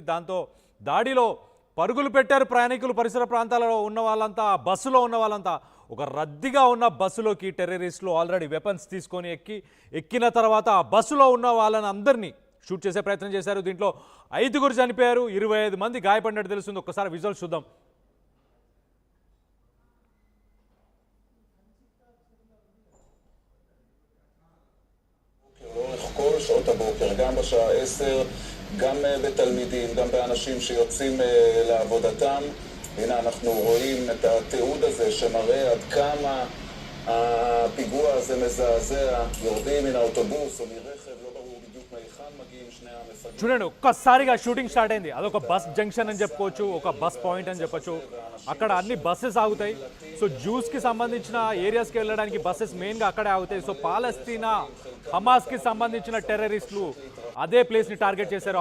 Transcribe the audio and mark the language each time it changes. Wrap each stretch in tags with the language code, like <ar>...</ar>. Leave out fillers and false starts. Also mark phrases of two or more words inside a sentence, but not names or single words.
<te>దాంతో దాడిలో పరుగులు పెట్టారు ప్రయాణికులు. పరిసర ప్రాంతాలలో ఉన్న వాళ్ళంతా, బస్సులో ఉన్న వాళ్ళంతా. ఒక రద్దీగా ఉన్న బస్సులోకి టెర్రరిస్టులు</te> <en>already weapons</en> <te>తీసుకొని ఎక్కిన తర్వాత ఆ బస్సులో ఉన్న వాళ్ళని అందరినీ షూట్ చేసే ప్రయత్నం చేశారు. దీంట్లో 5 చనిపోయారు, 25 మంది గాయపడినట్టు తెలుస్తుంది. ఒక్కసారి విజువల్స్ చూద్దాం.</te> <he>כל שעות הבוקר, גם בשעה 10, גם בתלמידים, גם באנשים שיוצאים לעבודתם. הנה אנחנו רואים את התיעוד הזה שמראה עד כמה הפיגוע הזה מזעזע. יורדים מן האוטובוס או מרכב, לא ברור בדיוק מהיכן מגיעים שני המפגעים.</he> <te>చూడండి, ఒక్కసారిగా</te> <en>shooting start</en> <te>అయింది. అదొక</te> <en>bus junction</en> <te>అని చెప్పుకోవచ్చు, ఒక</te> <en>bus point</en> <te>అని చెప్పొచ్చు. అక్కడ అన్ని బస్సెస్ ఆగుతాయి. సో జ్యూస్కి సంబంధించిన ఏరియాస్కి వెళ్ళడానికి బస్సెస్ మెయిన్గా అక్కడే ఆగుతాయి. సో పాలస్తీనా హమాస్కి సంబంధించిన టెర్రరిస్టులు అదే ప్లేస్ని టార్గెట్ చేశారు.</te>